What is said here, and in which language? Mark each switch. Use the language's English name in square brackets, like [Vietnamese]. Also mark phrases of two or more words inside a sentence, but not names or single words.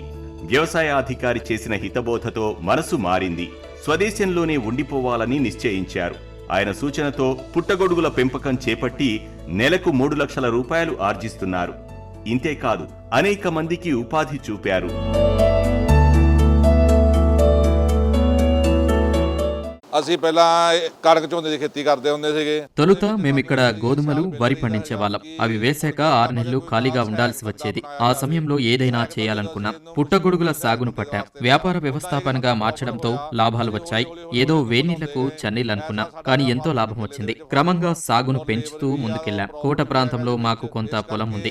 [Telugu] వ్యవసాయ అధికారి చేసిన హితబోధతో మనసు మారింది. స్వదేశంలోనే ఉండిపోవాలని నిశ్చయించారు. ఆయన సూచనతో పుట్టగొడుగుల పెంపకం చేపట్టి నెలకు 3 లక్షల రూపాయలు ఆర్జిస్తున్నారు. ఇంతేకాదు, అనేక మందికి ఉపాధి చూపారు. [Punjabi] ਅਸੀਂ ਪਹਿਲਾਂ ਕਣਕ ਝੋਨੇ ਦੀ ਖੇਤੀ ਕਰਦੇ ਹੁੰਦੇ ਸੀਗੇ। [Telugu] తొలుత మేమిక్కడ గోధుమలు, వరి పండించేవాళ్ళం. అవి వేశాక 6 నెలలు ఖాళీగా ఉండాల్సి వచ్చేది. ఆ సమయంలో ఏదైనా చేయాలనుకున్నాం. పుట్టగొడుగుల సాగును పట్టాం. వ్యాపార వ్యవస్థాపనగా మార్చడంతో లాభాలు వచ్చాయి. ఏదో వేనీళ్లకు చన్నీళ్లనుకున్నాం, కానీ ఎంతో లాభం వచ్చింది. క్రమంగా సాగును పెంచుతూ ముందుకెళ్లాం. కోట ప్రాంతంలో మాకు కొంత పొలం ఉంది.